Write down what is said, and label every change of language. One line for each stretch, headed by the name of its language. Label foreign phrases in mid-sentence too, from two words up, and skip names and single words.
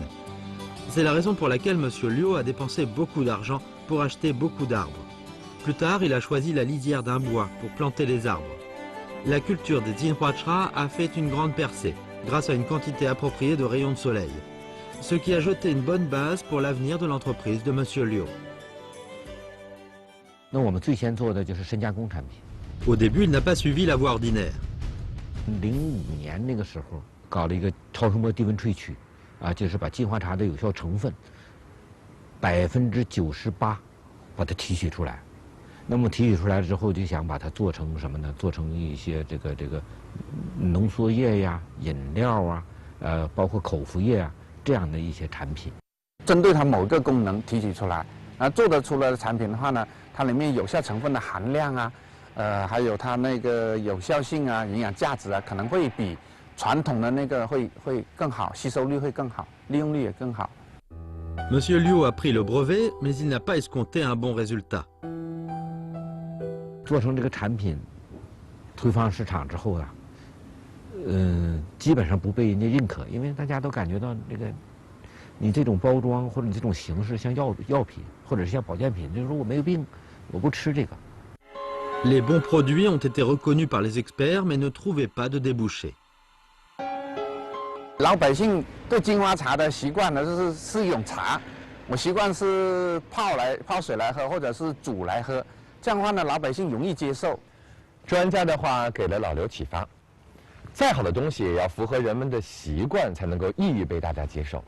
French: C'est la raison pour laquelle M. Liu a dépensé beaucoup d'argent pour acheter beaucoup d'arbres. Plus tard, il a choisi la lisière d'un bois pour planter les arbres. La culture des Jinhuatra a fait une grande percée grâce à une quantité appropriée de rayons de soleil, ce qui a jeté une bonne base pour l'avenir de l'entreprise de M. Liu.
Chinese: 那我们最先做的就是深加工产品。
French: Au début, il n'a pas suivi la voie ordinaire.
Chinese: 05 年那个时候搞了一个超声波低温萃取，就是把金花茶的有效成分98%把它提取出来。那么提取出来之后，就想把它做成什么呢？做成一些这个浓缩液呀、饮料啊，包括口服液啊这样的一些产品。针对它某个功能提取出来，做得出来的产品的话呢，它里面有效成分的含量啊。还有它那个有效性啊、营养价值啊，可能会比传统的那个会更好，吸收率会更好，利用率也更好。
French: Monsieur Liu a pris le brevet, mais il n'a pas escompté un bon résultat.
Chinese: 做成这个产品，推放市场之后啊，基本上不被人家认可，因为大家都感觉到这个，你这种包装或者你这种形式像药品或者是像保健品，就是说我没有病，我不吃这个。
French: Les bons produits ont été reconnus par les experts, mais ne trouvaient pas de débouchés.
Chinese: 老百姓对金花茶的习惯呢，是一种茶，我习惯是泡水来喝，或者是煮来喝，这样的话呢，老百姓容易接受。专家的话给了老刘启发，再好的东西也要符合人们的习惯，才能够易于被大家接受。